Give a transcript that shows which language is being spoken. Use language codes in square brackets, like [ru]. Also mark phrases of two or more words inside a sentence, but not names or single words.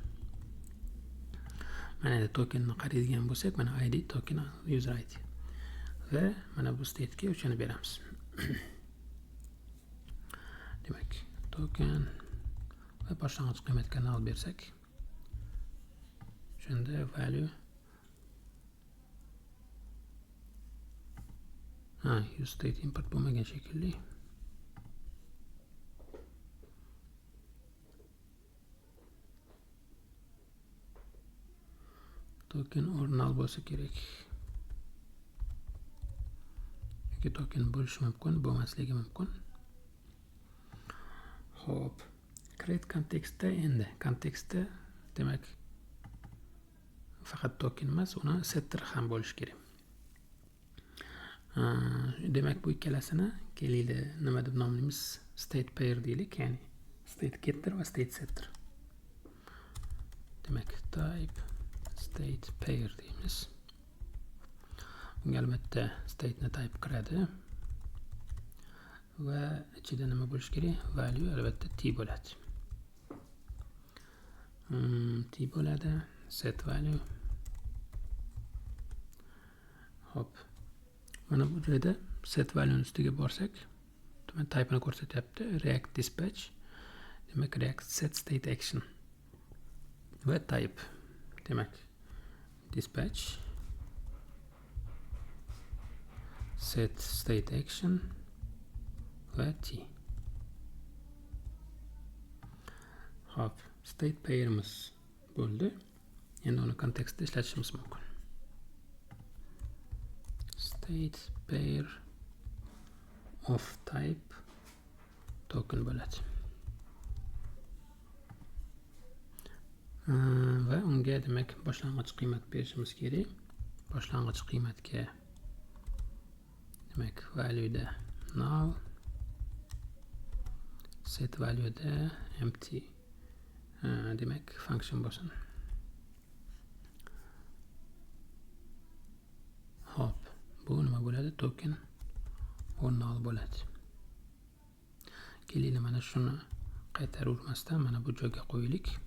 [uz] Mana endi tokenni qaraydigan bo'lsak, mana [en] ID token user ID. [uz] Va mana bu state ga o'shani beramiz. Demak, token va boshlang'ich qiymatga null bersak, shunda value [en] use state [uz] import bo'lmagan shekilli. [en] Token or null [uz] bo'lsa kerak. Yoki token bo'lishi mumkin, bo'lmasligi mumkin. Xo'p. Create kontekstda endi kontekstda demak faqat token emas, uni setter ham bo'lishi kerak. Demak bu ikkalasini kelinglar nima deb nomlaymiz? [en] State pair [uz] deylik, ya'ni [en] state getter [uz] va [en] state setter. [uz] Demak [en] type state pair [uz] deymiz. Bunga albatta state ni type kiradi. Va ichida nima bo'lishi kerak? Value albatta t bo'ladi. T bo'ladi, [en] set value. [uz] Hop. Mana bu joyda [en] set value [uz] ustiga borsak, demak type ni ko'rsatyapti. [en] React dispatch. Demak React set state action. Va type. Demak dispatch set state action va t. [uz] Hop, [en] state pairimiz [uz] bo'ldi. Endi uni kontekstda ishlatishimiz mumkin. [en] State pair of type token bo'ladi. [uz] Va unga demak boshlang'ich qiymat berishimiz kerak. Boshlang'ich qiymatga demak value da null, [en] set value [uz] da empty. Demak function bo'lsin. Hop, bu nima bo'ladi? [en] Token or null [uz] bo'ladi. Kelinglar mana shuni qaytaravermasdan mana bu joyga qo'yaylik.